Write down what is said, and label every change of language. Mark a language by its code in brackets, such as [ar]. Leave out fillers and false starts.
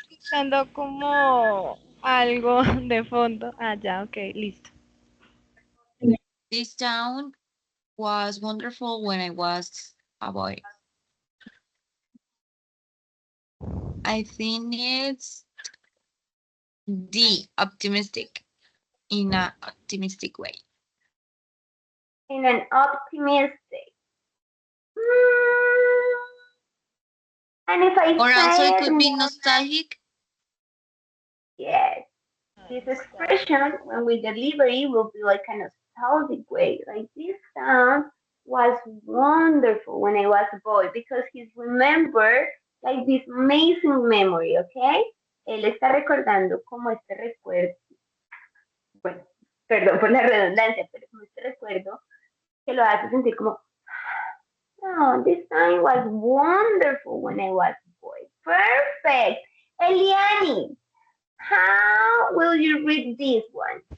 [es] escuchando como algo de fondo. Ah, ya, ok, listo. [en] This town was wonderful when I was a boy. I think it's the optimistic in an optimistic way. In an optimistic. Hmm. And if I Or also say it it could be more, nostalgic. yes, this expression when we deliver it will be like a nostalgic way. Like this sound was wonderful when I was a boy because he's remembered like this amazing memory, okay? [es] Él está recordando como este recuerdo, bueno, perdón por la redundancia, pero como este recuerdo que lo hace sentir como, [en] oh, this time was wonderful when I was a boy. Perfect. Eliani, how will you read this one?